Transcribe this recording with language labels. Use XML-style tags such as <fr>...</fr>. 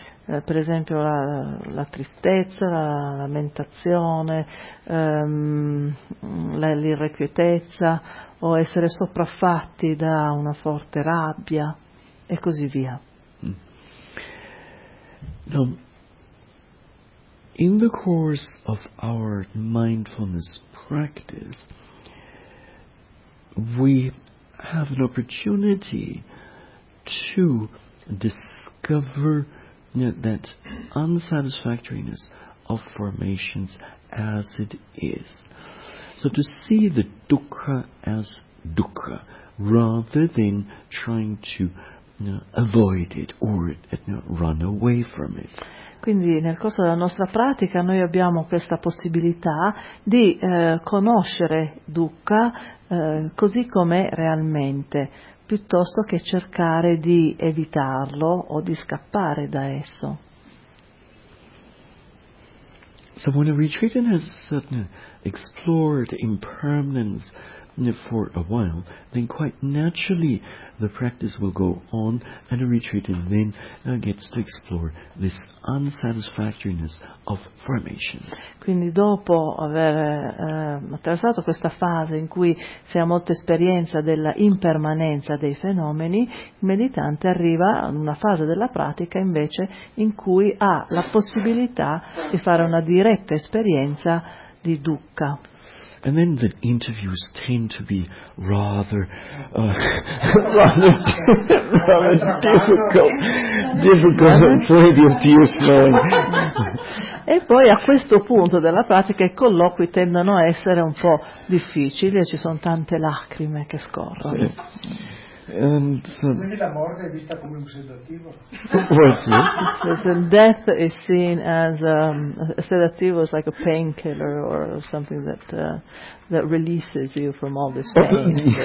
<it>Per esempio la tristezza, la lamentazione, l'irrequietezza, o essere sopraffatti da una forte rabbia, e così via.</it> <en>Now, in the course of our mindfulness practice, we have an opportunity to discover that unsatisfactoriness of formations as it is. So to see the dukkha as dukkha, rather than trying to avoid it or run away from it.</en> <it>Quindi nel corso della nostra pratica noi abbiamo questa possibilità di conoscere dukkha così com'è realmente, piuttosto che cercare di evitarlo o di scappare da esso.</it> <en>So when a retreatant has explored impermanence for a while, then quite naturally the practice will go on, and a retreatant then gets to explore this unsatisfactoriness of formation.</en> <it>Quindi dopo aver attraversato questa fase in cui si ha molta esperienza della impermanenza dei fenomeni, il meditante arriva a una fase della pratica invece in cui ha la possibilità di fare una diretta esperienza di dukkha.</it> <en>And then the interviews tend to be rather difficult and plenty of tears flowing.</en> <it>E poi a questo punto della pratica i colloqui tendono a essere un po' difficili e ci sono tante lacrime che scorrono. Quindi la morte è vista come un sedativo.</it> <en>Death is seen as a sedativo, is like a painkiller or something that that releases you from all this pain.</en>